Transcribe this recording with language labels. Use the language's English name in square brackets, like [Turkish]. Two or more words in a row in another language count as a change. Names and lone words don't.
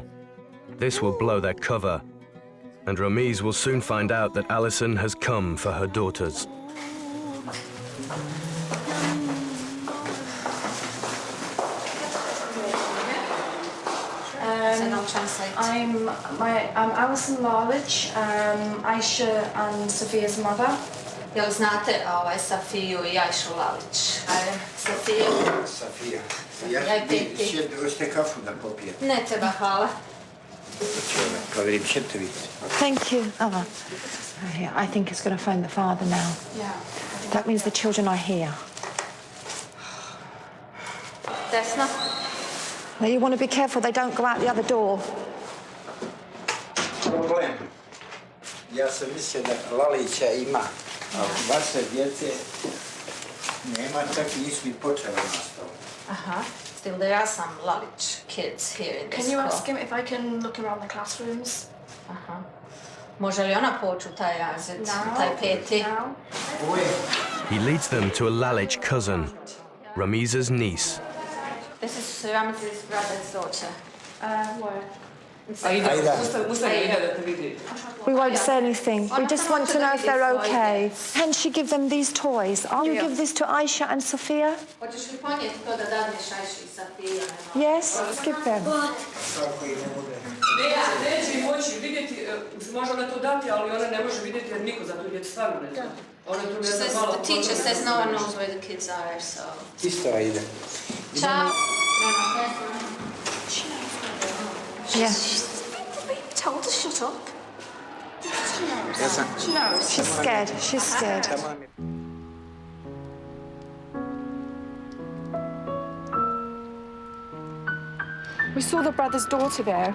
[English] This will blow their cover, and Ramiz will soon find out that Alison has come for her daughters. I'm Alison Lalic, Aisha and Sophia's mother. [Bosnian] Jel znate Sofiju I Ajšu Lalić? Sofiju? Sofija. Hoćete kafu da popijete? Ne treba, hvala. Provjerim, ćete vidjeti. [English] Thank you. Oh, I think it's going to phone the father now. Yeah. That means the children are here. [Bosnian] Desna? [English] Now you want to be careful they don't go out the other door. Problem. [Bosnian] Ja sam mislio da Lalića ima, a vaše djece nema, čak i nisu ni počeli nastavu. Aha. [English] Still, there are some Lalić kids here in this Can you school. ask him if I can look around the classrooms? Aha. [Bosnian] Može li ona poći u taj razred, taj 5. [English] Now? He leads them to a Lalic cousin, Ramiz's niece. This is Ramiz's brother's daughter. Where? We won't say anything. We just want to know if they're okay. Can she give them these toys? I'll you give this to Aisha and Sophia? [Bosnian] Hoćeš li ponijeti to da dadneš Ajši i Sofiji? [English] Yes, give them. [Bosnian] Neće moći vidjeti, može ona to dati, ali ona ne može vidjeti jer niko za to djete stvarno ne zna. Ona tu ne zna malo. [English] The teacher says no one knows where the kids are, so... [Bosnian] Isto ide. Ciao. [English] Yeah. Told to shut up. She knows. She's scared. She's scared. We saw the brother's daughter there.